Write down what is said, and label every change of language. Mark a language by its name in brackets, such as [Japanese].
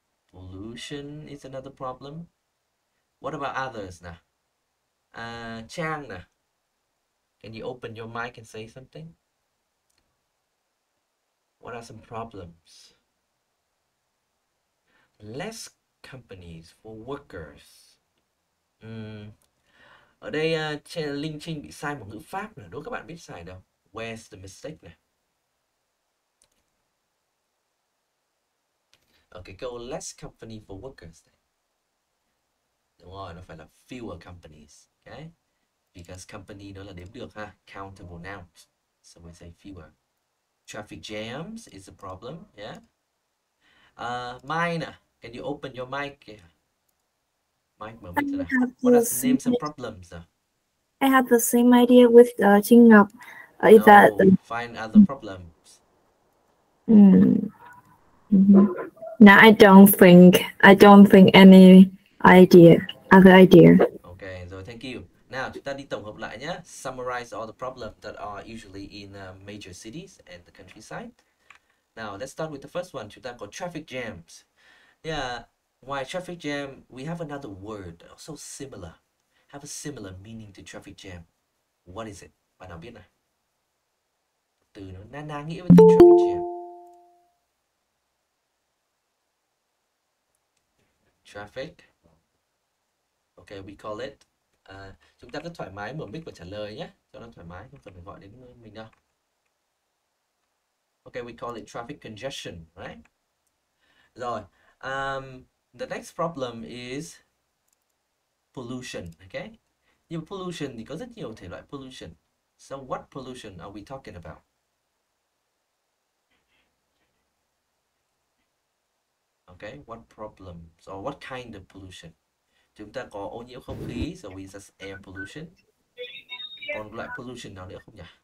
[English] Pollution is another problem. What about others now? Chang now. Can you open your mic and say something? What are some problems? Less companies for workers. [Vietnamese] Ở đây Linh Trinh bị sai một ngữ pháp này. Đố các bạn biết sai đâu. [English] Where's the mistake này? [Vietnamese] Ở cái câu less company for workers này. Đúng rồi, nó phải là [English] fewer companies. [Vietnamese] Okay? [English] Because company [Vietnamese] nó là đếm được ha. [English] Countable nouns. So we say fewer. Traffic jams is a problem. Yeah. Mine, can you open your mic? [Vietnamese] Mic mở mic ra nào. [English] What are name some problems? I have the same idea with Trinh Ngọc. No, that find other problems. No, I don't think any other idea. Okay, rồi thank you. [Vietnamese] Nào chúng ta đi tổng hợp lại nhé. [English] Summarize all the problems that are usually in major cities and the countryside. Now let's start with the first one. [Vietnamese] Chúng ta có [English] traffic jams. Yeah, why traffic jam? We have another word also similar. Have a similar meaning to traffic jam. What is it? [Vietnamese] Bạn nào biết này? Từ nó na nghĩa với từ traffic jam. [English] Traffic. Okay, we call it. [Vietnamese] Chúng ta cứ thoải mái mở mic và trả lời nhé, cho nó thoải mái, không cần phải gọi đến mình đâu. [English] Okay, we call it traffic congestion, right? Rồi, the next problem is pollution, okay? [Vietnamese] Nhưng pollution thì có rất nhiều thể loại pollution. [English] So what pollution are we talking about? Okay, what problems or what kind of pollution? [Vietnamese] Chúng ta có ô nhiễm không khí, [English] so we just air pollution. [Vietnamese] Còn loại pollution nào nữa không nhỉ?